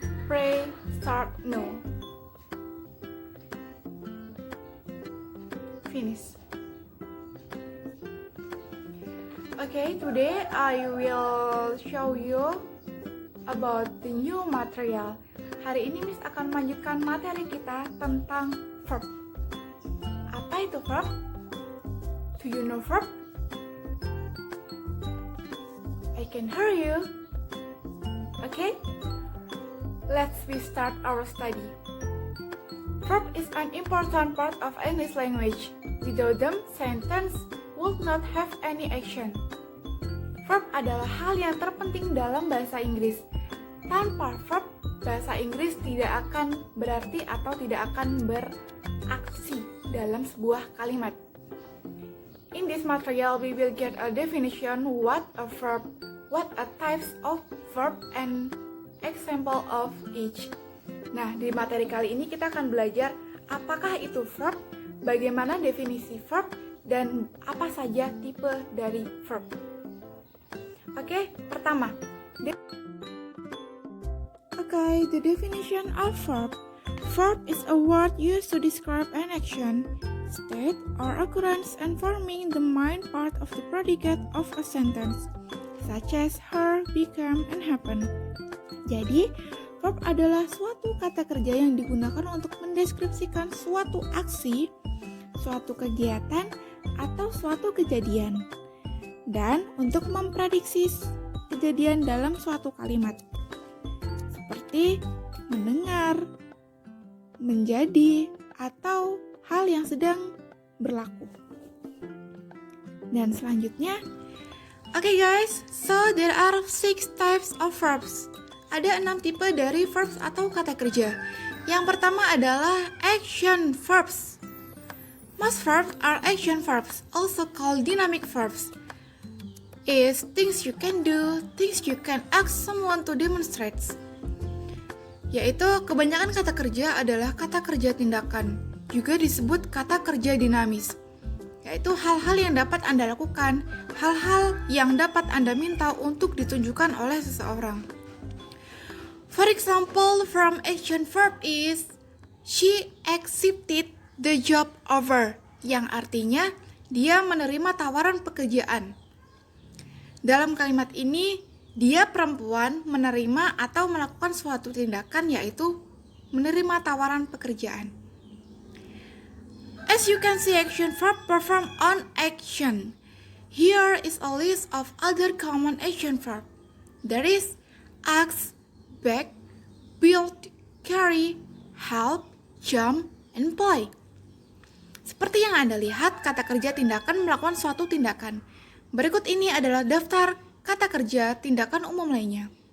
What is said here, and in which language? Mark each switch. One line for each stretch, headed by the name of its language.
English: Pray, start now. Finish. Okay, today I will show you about the new material.
Indonesian: Hari ini Miss akan melanjutkan materi kita tentang verb. Apa itu verb?
English: Do you know verb? I can hear you. Okay? Let's start our study. Verb is an important part of English language. Without them, sentence would not have any action.
Indonesian: Verb adalah hal yang terpenting dalam bahasa Inggris. Tanpa verb, bahasa Inggris tidak akan berarti atau tidak akan beraksi dalam sebuah kalimat.
English: In this material, we will get a definition what a verb, what a types of verb, and example of each.
Indonesian: Nah, di materi kali ini kita akan belajar apakah itu verb, bagaimana definisi verb, dan apa saja tipe dari verb. Oke, pertama.
English: Okay, the definition of verb. Verb is a word used to describe an action, state, or occurrence and forming the main part of the predicate of a sentence, such as her, become, and happen.
Indonesian: Jadi, verb adalah suatu kata kerja yang digunakan untuk mendeskripsikan suatu aksi, suatu kegiatan, atau suatu kejadian, dan untuk memprediksi kejadian dalam suatu kalimat, seperti mendengar, menjadi, atau hal yang sedang berlaku. Dan selanjutnya,
English: okay guys, so there are 6 types of verbs.
Indonesian: Ada 6 tipe dari verbs atau kata kerja. Yang pertama adalah action verbs.
English: Most verbs are action verbs, also called dynamic verbs. Is things you can do, things you can ask someone to demonstrate.
Indonesian: Yaitu kebanyakan kata kerja adalah kata kerja tindakan, juga disebut kata kerja dinamis, yaitu hal-hal yang dapat Anda lakukan, hal-hal yang dapat Anda minta untuk ditunjukkan oleh seseorang.
English: For example, from action verb is she accepted the job offer,
Indonesian: yang artinya dia menerima tawaran pekerjaan. Dalam kalimat ini, dia perempuan menerima atau melakukan suatu tindakan, yaitu menerima tawaran pekerjaan.
English: As you can see, action verb perform on action. Here is a list of other common action verb. There is ask, beg, build, carry, help, jump, and play.
Indonesian: Seperti yang Anda lihat, kata kerja tindakan melakukan suatu tindakan. Berikut ini adalah daftar kata kerja tindakan umum lainnya.